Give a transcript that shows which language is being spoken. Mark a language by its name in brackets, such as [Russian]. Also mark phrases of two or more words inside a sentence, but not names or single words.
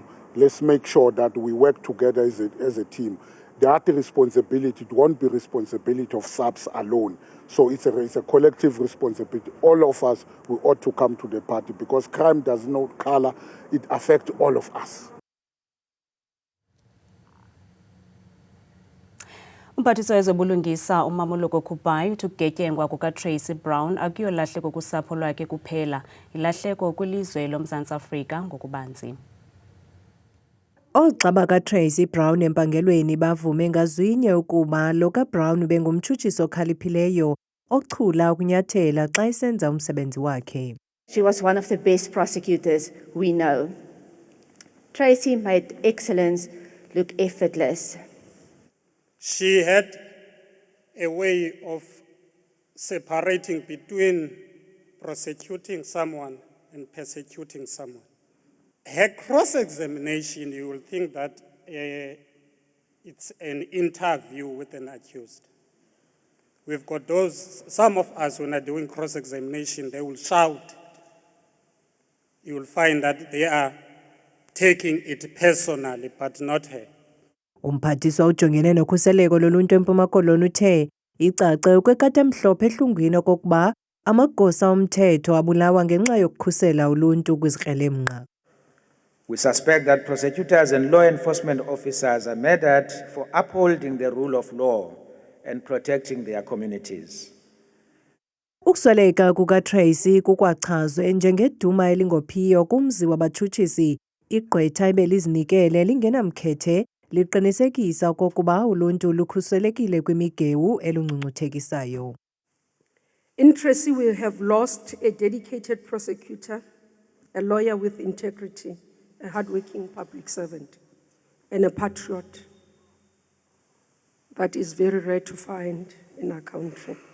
[English] Let's make sure that we work together as a team. That responsibility, it won't be responsibility of SAPS alone. So it's a collective responsibility. All of us, we ought to come to the party, because crime does not color, it affects all of us. [Xhosa] Umphathiswa wezobulungisa uMamoloko Kubayi uthi ukugetyengwa kukaTracy Brown akuyolahleko kusapho lwakhe kuphela, ilahleko kwilizwe loMzantsi Afrika ngokubanzi. Oogxa bakaTracy Brown empangelweni bavume ngazwinye ukuba lo kaBrown bengumtshutshiso okhaliphileyo ochula ukunyathela xa esenza umsebenzi wakhe. [English] She was one of the best prosecutors we know. Tracy made excellence look effortless. She had a way of separating between prosecuting someone and persecuting someone. Her cross-examination, you will think that it's an interview with an accused. We've got some of us when are doing cross-examination, they will shout. You will find that they are taking it personally, but not her. [Xhosa] Umphathiswa ujongene nokhuseleko loluntu eMpuma Koloni uthe icace ukwekata emhlophe ehlungwini okokuba amagosa omthetho abulawa ngenxa yokukhusela uluntu kwizikrelemnqa. [English] We suspect that prosecutors and law enforcement officers are murdered for upholding the rule of law and protecting their communities. [Xhosa] Ukusweleka kukaTracy kukwachazwe njengeduma elingophiyo kumzi wabatshutshisi, igqwetha ebelizinikele lingenamkhethe liqinisekisa okokuba uluntu lukhuselekile kwimigewu elungcungcuthekisayo. [English] In Tracy, we have lost a dedicated prosecutor, a lawyer with integrity, a hardworking public servant, and a patriot. That is very rare to find in our country.